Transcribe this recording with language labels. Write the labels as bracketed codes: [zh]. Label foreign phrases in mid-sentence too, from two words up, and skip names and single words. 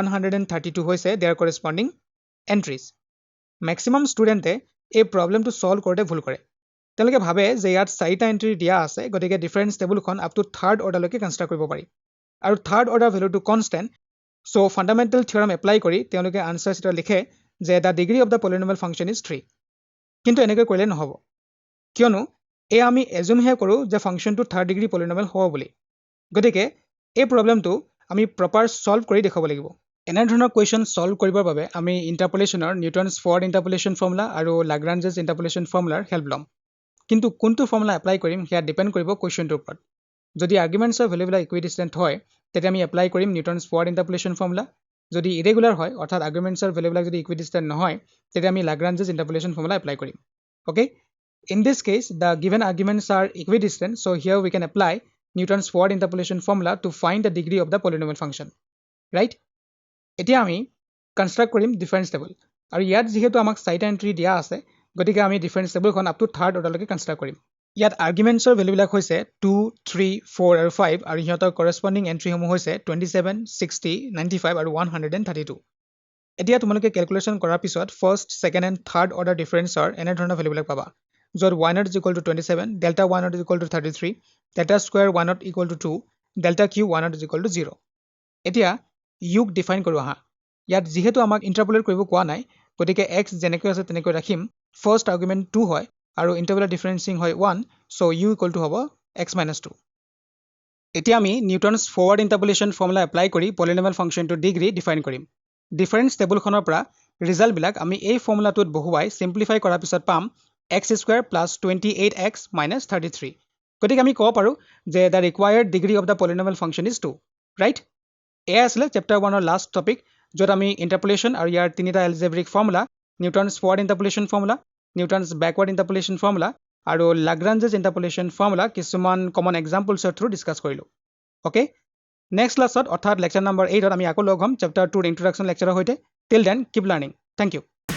[as] 132 হৈছে [en] their corresponding entries maximum student [as] এই প্ৰবলেমটো সলভ কৰোতে ভুল কৰে তেওঁলোকে ভাবে যে ইয়াত 4টা এন্ট্ৰি দিয়া আছে গতিকে [en] difference table up to third order [as] কনস্ট্ৰাক্ট কৰিব পাৰি আৰু থাৰ্ড অৰ্ডাৰ ভ্যালুটো কনস্ট্যান্ট সো ফান্ডামেন্টাল থিওৰাম এপ্লাই কৰি তেওঁলোকে আনসাৰ এটা লিখে যে [en] the degree of the polynomial function is 3 [as] কিন্তু এনেকৈ কৰিলে নহব কিয়নো এই আমি এজুম হে কৰো যে ফাংচনটো [en] third degree polynomial [as] হ'ব বুলি গতিকে এই প্ৰবলেমটো আমি প্ৰপাৰ সলভ কৰি দেখাব লাগিব এনে ধৰণৰ কোৱেশ্চন সলভ কৰিবৰ বাবে আমি ইন্টাৰপোলেশনৰ নিউটনছ ফৰ্ড ইন্টাৰপোলেশন ফৰ্মুলা আৰু লাগৰাঞ্জেছ ইন্টাৰপোলেশন ফৰ্মুলাৰ হেল্প লম কিন্তু কোনটো ফৰ্মুলা এপ্লাই কৰিম হেয়া ডিপেন্ড কৰিব কোৱেশ্চনটোৰ ওপৰত যদি আৰ্গুমেন্টছৰ ভ্যালুবিলাক ইকুইডিস্টেন্ট হয় তেতিয়া আমি এপ্লাই কৰিম নিউটনছ ফৰ্ড ইন্টাৰপোলেশন ফৰ্মুলা যদি ইৰেগুলাৰ হয় অৰ্থাৎ আৰ্গুমেন্টছৰ ভ্যালুবিলাক যদি ইকুইডিস্টেন্ট নহয় তেতিয়া আমি লাগৰাঞ্জেছ ইন্টাৰপোলেশন ফৰ্মুলা এপ্লাই কৰিম [en] okay in this case the given arguments are equidistant so here we can apply Newton's forward interpolation formula to find the degree of the polynomial function right [as] এতিয়া আমি কনস্ট্ৰাক্ট কৰিম [en] difference table [as] আৰু ইয়াত যেহেতু আমাক 4টা এন্ট্ৰি দিয়া আছে গতিকে আমি ডিফাৰেন্স টেবলখন [en] up to third order [as] কনস্ট্ৰাক্ট কৰিম ইয়াত আৰ্গুমেন্টছৰ ভ্যালুবিলাক হৈছে 2 3 4 আৰু 5 আৰু ইহঁতৰ কৰেসপন্ডিং এন্ট্ৰিসমূহ হৈছে 27 60 95 আৰু 132 এতিয়া তোমালোকে ক্যালকুলেশন কৰাৰ পিছত [en] first second and third order [as] ডিফাৰেন্সৰ এনে ধৰণৰ ভ্যালুবিলাক পাবা যত [en] y not is equal to 27 delta y not is equal to 33 delta square y not equal to 2 delta q y not is equal to 0 [as] এতিয়া u ডিফাইন কৰো আহা ইয়াত যেহেতু আমাক ইন্টাৰপোলেট কৰিব কোৱা নাই গতিকে x যেনেকৈ আছে তেনেকৈ ৰাখিম ফাৰ্স্ট আৰ্গুমেন্ট 2 হয় আৰু ইন্টাৰপোলাৰ ডিফাৰেন্সিং হয় 1 [en] so u equal to [as] হ'ব x - 2 এতিয়া আমি নিউটনছ ফৰৱাৰ্ড ইন্টাৰপোলেশন ফৰ্মুলা এপ্লাই কৰি পলিনোমিয়েল ফাংচনটো ডিগ্ৰী ডিফাইন কৰিম ডিফাৰেন্স টেবুলখনৰ পৰা ৰিজাল্ট বিলাক আমি এই ফৰ্মুলাটোত বহুৱাই সিম্পলিফাই কৰাৰ পিছত পাম [en] x square plus 28x minus 33 [as] গতিকে আমি ক'ব পাৰো যে [en] the required degree of the polynomial function is 2 right [as] এয়া আছিল চ্যাপ্টাৰ 1 ৰ লাষ্ট টপিক যত আমি ইন্টাৰপোলেশন আৰু ইয়াৰ তিনিটা এলজেব্ৰিক ফৰ্মুলা নিউটনছ ফৰৱাৰ্ড ইন্টাৰপোলেশন ফৰ্মুলা নিউটনছ ব্যাকৱাৰ্ড ইন্টাৰপোলেশন ফৰ্মুলা আৰু লাগৰাঞ্জেছ ইন্টাৰপোলেশন ফৰ্মুলা কিছুমান কমন এক্সাম্পলছৰ থ্ৰু ডিসকাস কৰিলো ওকে নেক্সট ক্লাছত অৰ্থাৎ লেকচাৰ নম্বৰ 8 ত আমি আকৌ লগ হ'ম চ্যাপ্টাৰ 2 ৰ ইন্ট্ৰডাকচন লেকচাৰৰ হৈতে [en] till then keep learning thank you